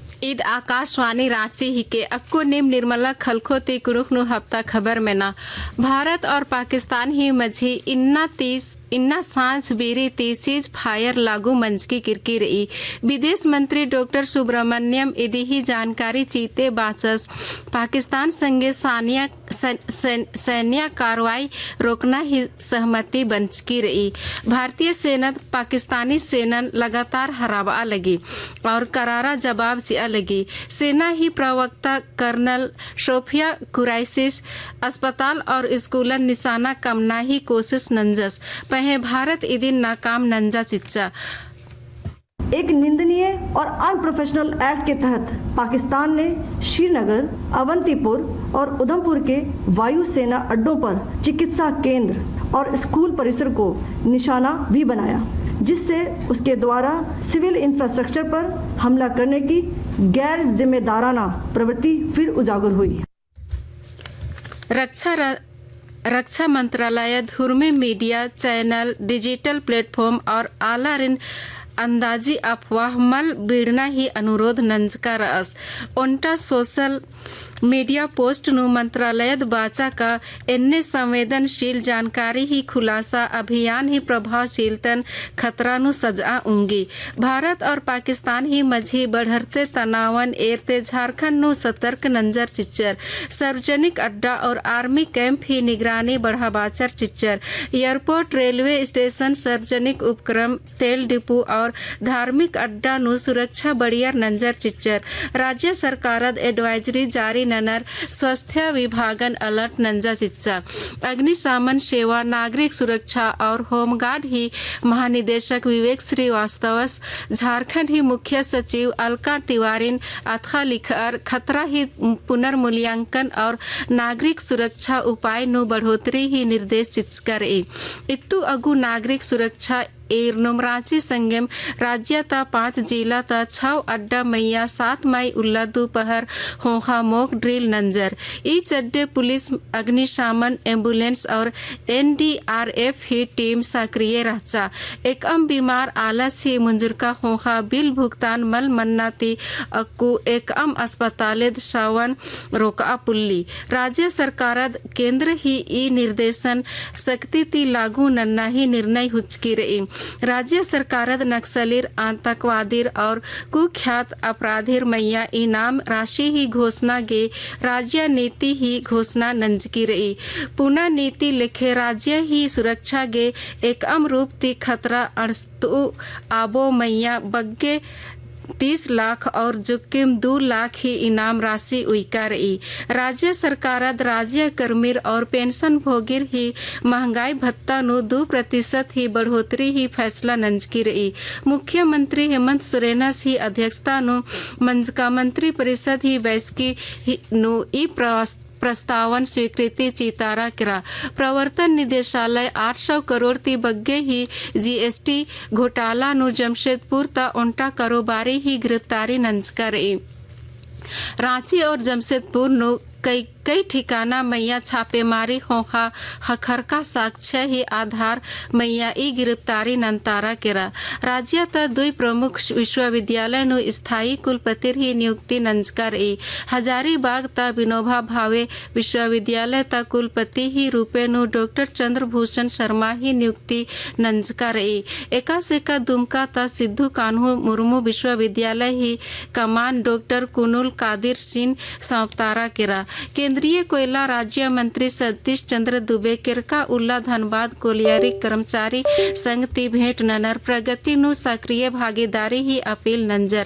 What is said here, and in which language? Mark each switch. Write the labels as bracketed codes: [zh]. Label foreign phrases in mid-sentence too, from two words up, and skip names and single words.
[kru] ईद आकाशवाणी रांची ही के अक्को निम निर्मला खलखो ती कुरुखनु हफ्ता खबर में ना भारत और पाकिस्तान ही मझी इन्ना सांझ बेरी तेसीज फायर लागू मंच की किरकी रही। विदेश मंत्री डॉक्टर सुब्रमण्यम इदी ही जानकारी चीते बाचस पाकिस्तान संगे सैन्य कार्रवाई रोकना ही सहमति बंचकी रही। भारतीय सेना पाकिस्तानी सेना लगातार हरावा लगी और करारा जवाब जिया लगी। सेना ही प्रवक्ता कर्नल शोफिया कुरैशिस अस्पताल और स्कूलन निशाना कमना ही कोशिश नंजस पहे भारत इदिन नाकाम नंजा चिच्चा। [hi] एक निंदनीय और अनप्रोफेशनल एक्ट के तहत पाकिस्तान ने श्रीनगर, अवंतीपुर और उधमपुर के वायु सेना अड्डों पर चिकित्सा केंद्र और स्कूल परिसर को निशाना भी बनाया, जिससे उसके द्वारा सिविल इंफ्रास्ट्रक्चर पर हमला करने की गैर जिम्मेदाराना प्रवृत्ति फिर उजागर हुई। [kru] रक्षा मंत्रालय धुर्मी मीडिया चैनल, डिजिटल प्लेटफॉर्म और आला रिन अंदाजी अफवाह मल बीड़ना ही अनुरोध नंजका रस ओंटा सोशल मीडिया पोस्ट नु मंत्रालय बाचा का इन्ने संवेदनशील जानकारी ही खुलासा अभियान ही प्रभावशीलतन खतरा नु सजा उंगी। भारत और पाकिस्तान ही मझी बढ़ते तनावन एरते झारखंड नु सतर्क नंजर चिच्चर सार्वजनिक अड्डा और आर्मी कैंप ही निगरानी बढ़ाबाचर चिच्चर एयरपोर्ट, रेलवे स्टेशन, सार्वजनिक उपक्रम, तेल डिपो और धार्मिक अड्डा नु सुरक्षा बढ़िया नंजर चिच्चर। राज्य सरकारद एडवाइजरी जारी ननर स्वास्थ्य विभागन अलर्ट नंजा चिच्चा। अग्निशमन सेवा, नागरिक सुरक्षा और होमगार्ड ही महानिदेशक विवेक श्रीवास्तवस, झारखंड ही मुख्य सचिव अलका तिवारी अथवा लिखर खतरा ही पुनर्मूल्यांकन और नागरिक सुरक्षा उपाय नु बढ़ोतरी ही निर्देश चिचकर इत्तु अगु नागरिक सुरक्षा रांची संगम राज्य ता 5 जिला ता 6 अड्डा मैया 7 मई उल्ला दोपहर होखा मोक ड्रिल नंजर ई चड्डे पुलिस, अग्निशमन, एम्बुलेंस और NDRF ही टीम सक्रिय रहचा। एक बीमार आलस ही मुंजुरका होखा बिल भुगतान मल मन्नाती अक्कू एक अस्पताल शावन रोका पुल्ली। राज्य सरकारद केंद्र ही ई निर्देशन सख्ती ती लागू नन्ना ही निर्णय हुचकी रही। राज्य सरकारद नक्सलीर, आतंकवादीर और कुख्यात अपराधीर मैया इनाम राशि ही घोषणा गे राज्य नीति ही घोषणा नंजकी रही। पुनः नीति लिखे राज्य ही सुरक्षा गे एक रूप ती खतरा अड़स्तु आबो मैया बग्गे 30 लाख और जुक्किम 2 लाख ही इनाम राशि उइका रही। राज्य सरकारद राज्य कर्मीर और पेंशन भोगिर ही महंगाई भत्ता नु 2% ही बढ़ोतरी ही फैसला नंजकी रही। मुख्यमंत्री हेमंत सोरेन ही अध्यक्षता नु मंजका मंत्री परिषद ही बैठकी नु ई प्रस्तावन स्वीकृति चितारा करा। प्रवर्तन निदेशालय 800 करोड़ ती बग्गे ही GST घोटाला नु जमशेदपुर ता ओंटा कारोबारी ही गिरफ्तारी नंजका रही। रांची और जमशेदपुर नु कई ठिकाना मैया छापेमारी होखा हखरका साक्ष्य ही आधार मैया ई गिरफ्तारी नंतारा केरा। राज्य त 2 प्रमुख विश्वविद्यालय नु स्थायी कुलपति ही नियुक्ति नंजका रही। हजारीबाग ता विनोबा भावे विश्वविद्यालय ता कुलपति ही रूपे नु डॉक्टर चंद्रभूषण शर्मा ही नियुक्ति नंजका रही। एकासेका दुमका ता सिद्धू कान्हू मुर्मू विश्वविद्यालय ही कमान डॉक्टर कुनुल कादिर सिंह सौंपतारा केरा। केंद्रीय कोयला राज्य मंत्री सतीश चंद्र दुबे किरका उल्ला धनबाद कोलियारी कर्मचारी संघ ती भेंट ननर प्रगति नु सक्रिय भागीदारी ही अपील नंजर।